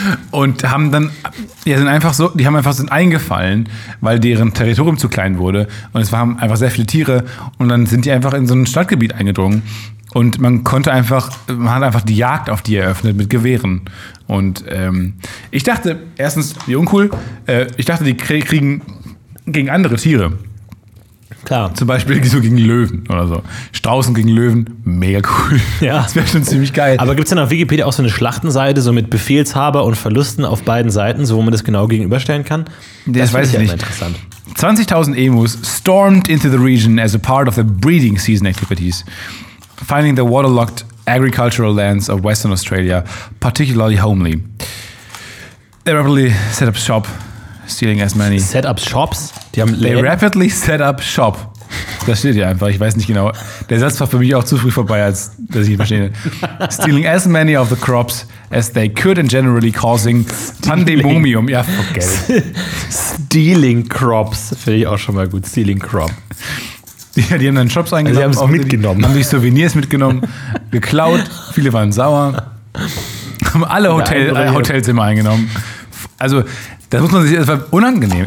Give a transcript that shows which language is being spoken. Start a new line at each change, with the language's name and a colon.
German: und haben dann, ja sind einfach so, die haben einfach sind eingefallen, weil deren Territorium zu klein wurde und es waren einfach sehr viele Tiere und dann sind die einfach in so ein Stadtgebiet eingedrungen und man hat einfach die Jagd auf die eröffnet mit Gewehren und ich dachte, erstens, wie uncool, ich dachte, die kriegen gegen andere Tiere. Klar. Zum Beispiel so gegen Löwen oder so. Straußen gegen Löwen, mega cool. Ja. Das wäre schon ziemlich geil. Aber gibt es denn auf Wikipedia auch so eine Schlachtenseite, so mit Befehlshaber und Verlusten auf beiden Seiten, so wo man das genau gegenüberstellen kann? Das weiß ich nicht. Interessant.
English: 20.000 Emus stormed into the region as a part of the breeding season activities, finding the waterlogged agricultural lands of Western Australia, particularly homely. They rapidly set up shop, stealing as many. Set up shops?
German: Die haben
English: They rapidly set up shop.
German: Das steht ja einfach, ich weiß nicht genau. Der Satz war für mich auch zu früh vorbei, als dass ich ihn verstehe.
English: Stealing as many of the crops as they could and generally causing pandemonium.
German: Ja, okay.
English: Stealing crops,
German: finde ich auch schon mal gut.
English: Stealing crop.
German: Ja, die haben dann Shops eingesammelt. Also die haben es mitgenommen. Haben sich Souvenirs mitgenommen, geklaut. Viele waren sauer. Haben alle Hotelzimmer eingenommen. Also, das muss man sich, das war unangenehm.